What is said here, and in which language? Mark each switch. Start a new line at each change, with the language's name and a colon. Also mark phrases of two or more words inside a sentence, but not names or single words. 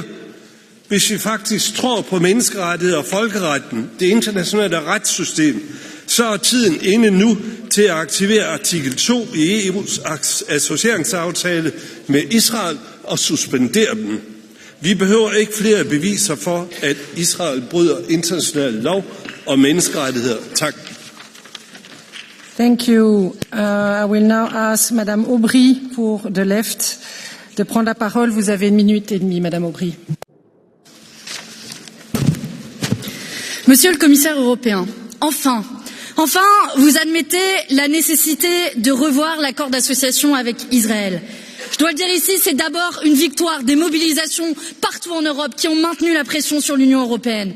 Danish: Hvis vi faktisk tror på menneskerettigheder og folkeretten, det internationale retssystem, så er tiden inde nu til at aktivere artikel 2 i EU's associeringsaftale med Israel og suspendere den. Vi behøver ikke flere beviser for, at Israel bryder international lov og menneskerettigheder. Tak.
English: Thank you. I will now ask Madame Aubry pour the left
French: de prendre la parole. Vous avez 1 minute et demie, Madame Aubry. Monsieur le commissaire européen, enfin, vous admettez la nécessité de revoir l'accord d'association avec Israël. Je dois le dire ici, c'est d'abord une victoire des mobilisations partout en Europe qui ont maintenu la pression sur l'Union européenne.